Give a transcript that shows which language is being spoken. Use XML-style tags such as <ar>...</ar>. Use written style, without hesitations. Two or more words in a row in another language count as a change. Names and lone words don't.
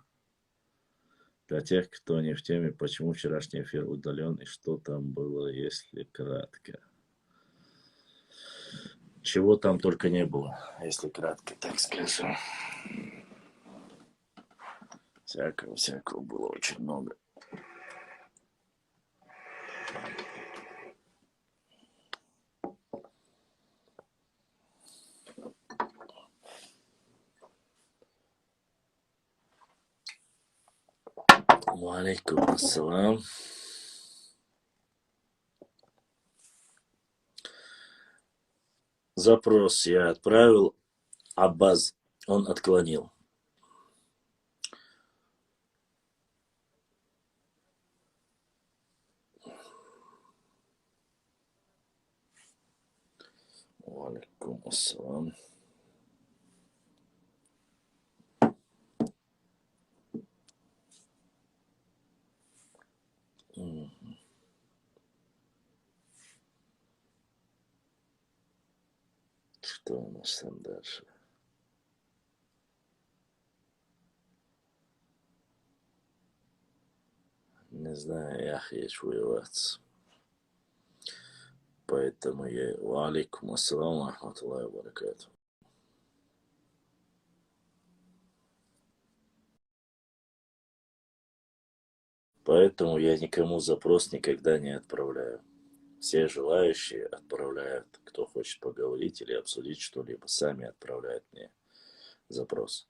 <ru>Для тех, кто не в теме, почему вчерашний эфир удален и что там было, если кратко. Чего там только не было, если кратко, так скажем. Всякого было очень много.</ru> <ar>عليكم السلام.</ar> <ru>Запрос я отправил, Аббаз он отклонил.</ru> <ar>عليكم السلام.</ar> <ru>Что у нас там дальше? Не знаю, я хочу воевать. Поэтому я...</ru> <ar>عليكم السلام، رحمة الله وبركاته.</ar> <ru>Поэтому я никому запрос никогда не отправляю. Все желающие отправляют, кто хочет поговорить или обсудить что-либо, сами отправляют мне запрос.</ru>